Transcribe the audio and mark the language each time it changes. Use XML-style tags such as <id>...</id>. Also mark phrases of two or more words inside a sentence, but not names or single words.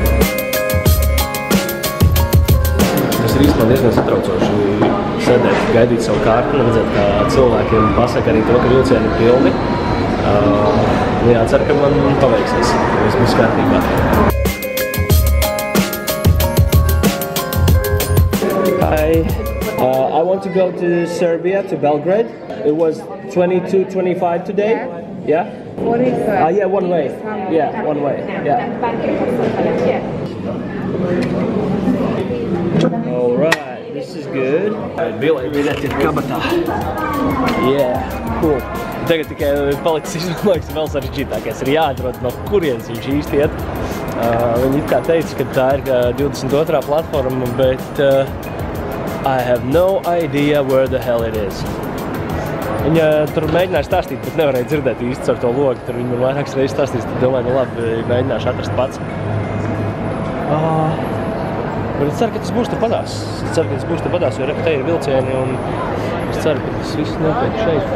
<lv>Tas ir īstenībā diezgan satraucoši sēdēt, gaidīt savu kārtu un redzēt, kā cilvēkiem pasaka arī to, ka vilcieni ir pilni. Jācer, ka man paveiksies, ka viss būs kārtībā.</lv> <en>Hi, I want to go to Serbia, to Belgrade. It was 22:25 today. Yeah? What is that? Yeah, one way. Yeah, one way. Yeah. All right, this is good.</en> <lv>Bileti ir kabatā.</lv> <en>Yeah, cool.</en> <lv>Tagad tikai paliks izdomāks vēl sarežģītākais. Ir jāatrod, no kurienes viņš īsti iet. Viņi it kā teica, ka tā ir 22. platforma, bet</lv> <en>I have no idea where the hell it is.</en> <lv>Viņa tur mēģināja stāstīt, bet nevarēja dzirdēt īsti ar to logu. Tur viņa man vairākas reizes stāstīs, tad domāju, nu labi, mēģināšu atrast pats. Bet es ceru, ka tas būs tepadās. Jo te ir vilcieni un es ceru, ka tas viss notiek šeit.</lv>